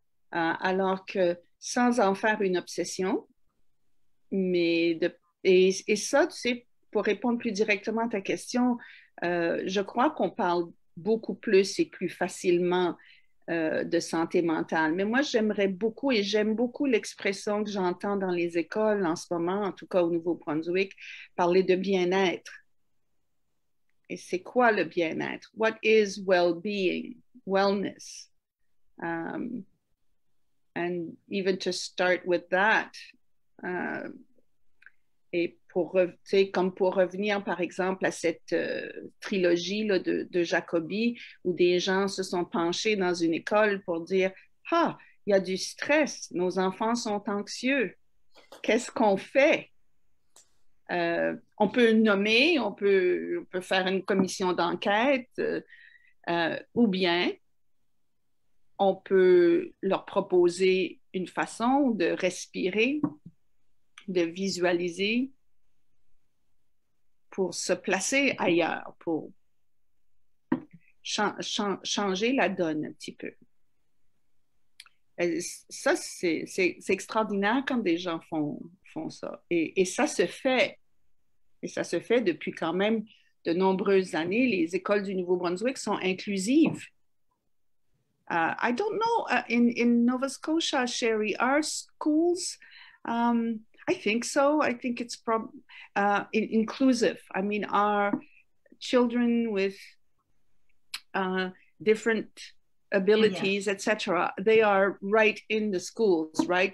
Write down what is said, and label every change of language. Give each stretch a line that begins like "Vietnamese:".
French: Alors que sans en faire une obsession, et ça, tu sais, pour répondre plus directement à ta question, je crois qu'on parle beaucoup plus et plus facilement de santé mentale. Mais moi, j'aimerais beaucoup, et j'aime beaucoup l'expression que j'entends dans les écoles en ce moment, en tout cas au Nouveau-Brunswick, parler de bien-être. Et c'est quoi le bien-être?
English: What is well-being, wellness? And even to start with that,
French: et comme pour revenir, par exemple, à cette trilogie là, de Jacobi, où des gens se sont penchés dans une école pour dire « Ah, il y a du stress, nos enfants sont anxieux, qu'est-ce qu'on fait? » On peut nommer, on peut faire une commission d'enquête, ou bien on peut leur proposer une façon de respirer, de visualiser pour se placer ailleurs, pour changer la donne un petit peu. Ça, c'est extraordinaire quand des gens font ça. Et ça se fait. Et ça se fait depuis quand même de nombreuses années. Les écoles du Nouveau-Brunswick sont inclusives.
English: I don't know, in Nova Scotia, Sheree, are schools... I think so. I think it's inclusive. I mean, are children with different abilities, etc., they are right in the schools, right?